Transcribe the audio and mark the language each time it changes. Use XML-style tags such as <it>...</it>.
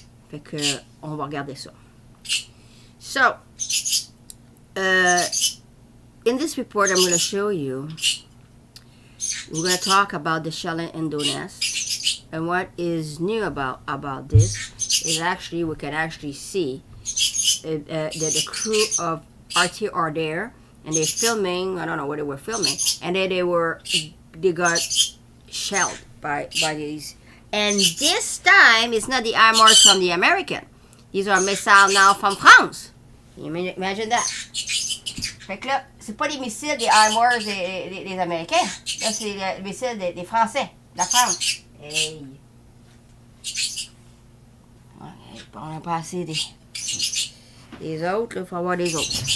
<fr>Fait que, on va regarder ça.</fr> <en>So, in this report, I'm going to show you, we're going to talk about the shelling in Donetsk. And what is new about this is actually we can actually see that the crew of RT are there and they're filming. I don't know what they were filming, and then they got shelled by these. And this time it's not the armors from the American. These are missiles now from France. Can you imagine that?</en> <fr>Fait que là, c'est pas les missiles des armors des Américains. Là, c'est les missiles des Français, de la France. Hey. Okay, on n'a pas assez des autres, il faut avoir des autres.</fr>